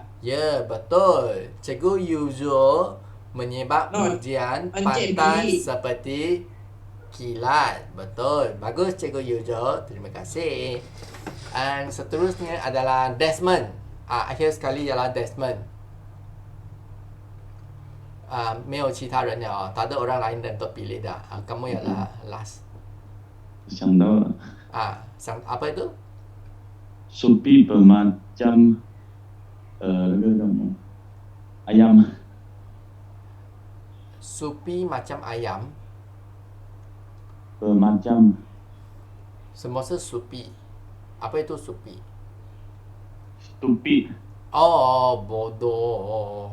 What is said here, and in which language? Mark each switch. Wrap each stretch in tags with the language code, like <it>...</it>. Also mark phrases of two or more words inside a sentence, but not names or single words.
<ms>Ya, betul. Cikgu Yuzo menyebab</ms> <en>No,</en> <ms>ujian Encik pantas B. seperti kilat. Betul. Bagus Cikgu Yuzo. Terima kasih. Dan seterusnya adalah Desmond. Akhir sekali ialah Desmond.</ms> <zh>没有其他人了哦，</zh> <ms>tak ada orang lain dan terpilih dah. Kamu ialah last.</ms> <zh>想到了，</zh> <ms>Apa itu? Supi bermacam</ms> <zh>那个叫什么</zh> <ms>？ayam Supi macam ayam. bermacam Semua supi. Apa itu supi?</ms> <en>stupid</en> <ms>Bodoh.</ms>